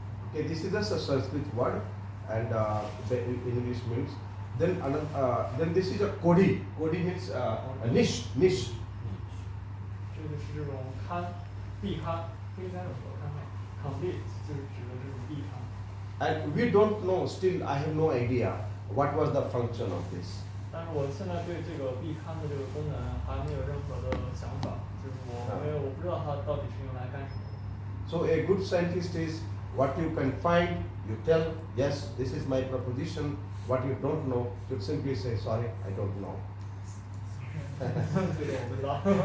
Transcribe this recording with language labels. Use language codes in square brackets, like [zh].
[en] Okay, this is just a Sanskrit word, and the English means. Then this is a Kodi. Kodi means a niche. [zh] 这个是这种龛，壁龛，不应该有说龛吗 ？Complete 就是指的这种壁龛。 [en] And we don't know. Still, I have no idea what was the function of this. [zh] 但是我现在对这个壁龛的这个功能还没有任何的想法，就是我不知道它到底是用来干什么的。 [en] So a good scientist is what you can find, you tell, yes, this is my proposition. What you don't know, you simply say, sorry, I don't know. [zh] 这个我不知道。